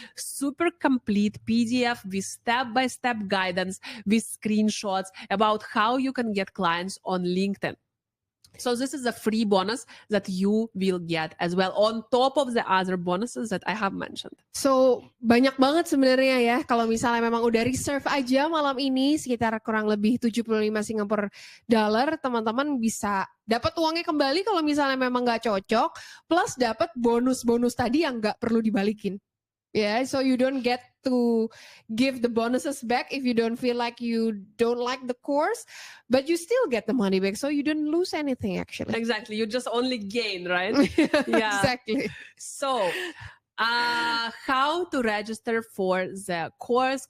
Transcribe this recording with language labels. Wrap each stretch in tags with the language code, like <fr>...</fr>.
<en>Super complete PDF with step-by-step guidance, with screenshots about how you can get clients on LinkedIn. So this is a free bonus that you will get as well on top of the other bonuses that I have mentioned.</en> <id>So banyak banget sebenarnya ya. Kalau misalnya memang udah reserve aja malam ini sekitar kurang lebih 75 Singapore dollar, teman-teman bisa dapat uangnya kembali kalau misalnya memang nggak cocok, plus dapat bonus-bonus tadi yang nggak perlu dibalikin.</id> <en>Yeah, so you don't get to give the bonuses back if you don't feel like you don't like the course, but you still get the money back, so you don't lose anything actually. Exactly, you just only gain, right? Yeah, exactly. So, how to register for the course?</en>